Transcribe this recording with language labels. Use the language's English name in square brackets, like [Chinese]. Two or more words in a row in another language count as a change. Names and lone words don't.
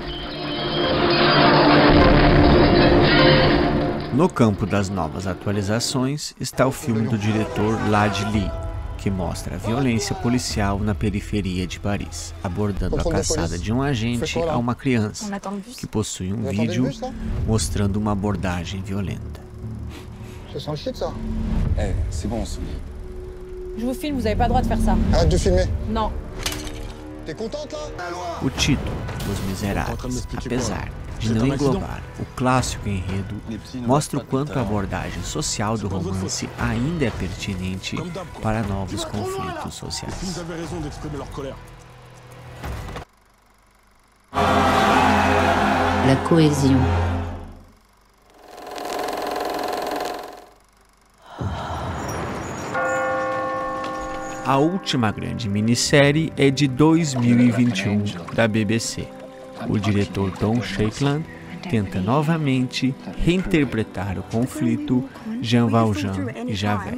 [Portuguese] No campo das novas atualizações está o filme do diretor Ladj Ly, que mostra a violência policial na periferia de Paris, abordando a caçada de um agente a uma criança, que possui um vídeo mostrando uma abordagem violenta. [French] C'est bon, Je vous filme, vous n'avez pas le droit de faire ça. Arrête de filmer. Non. T'es contente là? [Portuguese] O título, Os Miseráveis, apesar de não englobar o clássico enredo, mostra o quanto a abordagem social do romance ainda é pertinente para novos conflitos sociais. [French] La cohésion. [Portuguese] A última grande minissérie é de 2021 da BBC. O diretor Tom Shankland tenta novamente reinterpretar o conflito Jean Valjean e Javert.